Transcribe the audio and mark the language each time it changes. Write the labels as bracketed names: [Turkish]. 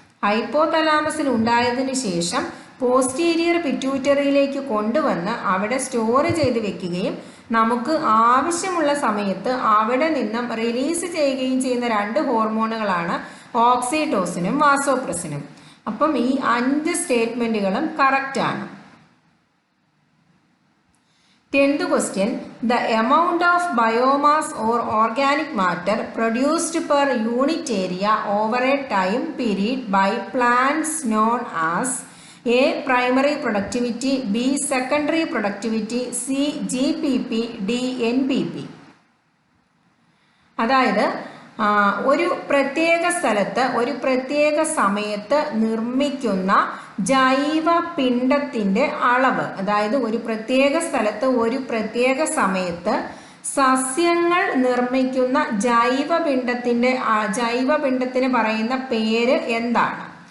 [Malayalam] ഹൈപ്പോതലാമസിൽ ഉണ്ടായതിനു ശേഷം പോസ്റ്റീരിയർ പിറ്റ്യൂട്ടറിയിലേക്ക് കൊണ്ടുവന്ന് അവിടെ സ്റ്റോർ ചെയ്ത് വെക്കുകയും നമുക്ക് ആവശ്യമുള്ള സമയത്ത് അവിടെ നിന്നും റിലീസ് ചെയ്യുകയും ചെയ്യുന്ന 2 ഹോർമോണുകളാണ് ഓക്സിറ്റോസിനും വാസോപ്രസിനും. അപ്പം ഈ 5 സ്റ്റേറ്റ്മെന്റുകളും കറക്റ്റ് ആണ്. [English] 10th question. The amount of biomass or organic matter produced per unit area over a time period by plants known as A. Primary productivity, B. Secondary productivity, C. GPP, D. NPP. [Malayalam] അതായത് ഒരു പ്രത്യേക സ്ഥലത്ത് ഒരു പ്രത്യേക സമയത്ത് നിർമ്മിക്കുന്ന ജൈവ പിണ്ഡത്തിൻ്റെ അളവ്, അതായത് ഒരു പ്രത്യേക സ്ഥലത്ത് ഒരു പ്രത്യേക സമയത്ത് സസ്യങ്ങൾ നിർമ്മിക്കുന്ന ജൈവപിണ്ഡത്തിന് പറയുന്ന പേര് എന്താണ്?